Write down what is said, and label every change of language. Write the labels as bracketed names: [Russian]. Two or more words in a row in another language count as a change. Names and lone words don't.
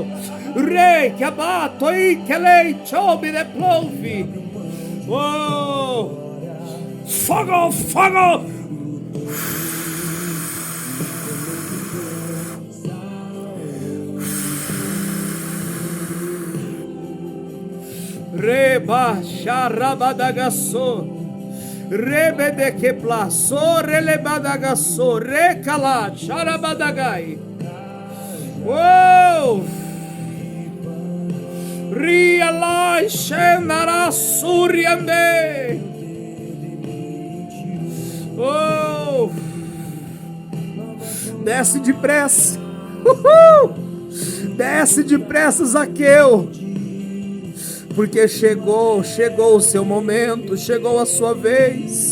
[Portuguese] Re que abato e que lei chobe de plouve. Oh, fogo, fogo. Reba charabadagasso. Rebe de que plaço, relebadagaço, recala, charabadagai. Oh! Rialai, xenara, suriande. Oh! Desce depressa. Desce depressa, Zaqueu. Porque chegou o seu momento, chegou a sua vez.